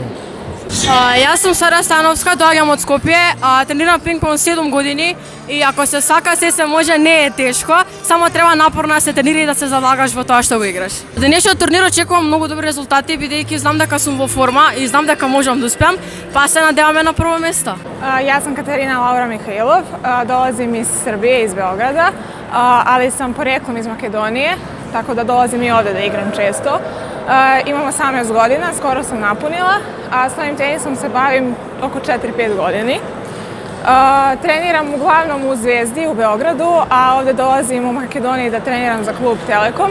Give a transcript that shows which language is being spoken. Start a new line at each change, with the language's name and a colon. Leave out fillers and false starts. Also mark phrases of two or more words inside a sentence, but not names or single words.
Macedonian: Јас сум Сара Становска, доаѓам од Скопје, тренирам пинг-понг 7 години и ако се сака се може, не е тешко, само треба напорно да се тренира и да се залагаш во тоа што го играш. Денешниот турнир очекувам многу добри резултати бидејќи знам дека сум во форма и знам дека можам да успеам, па се надеваме на прво место.
Serbian: Јас сум Катерина Лаура Михаилов, долазим из Србије, из Белграда, али сам пореклом из Македонije, tako da dolazim i ovde da igram često. Imam 18 godina, skoro sam napunila, a s ovim tenisom se bavim oko 4-5 godini. Treniram uglavnom u Zvezdi u Beogradu, a ovde dolazim u Makedoniji da treniram za klub Telekom.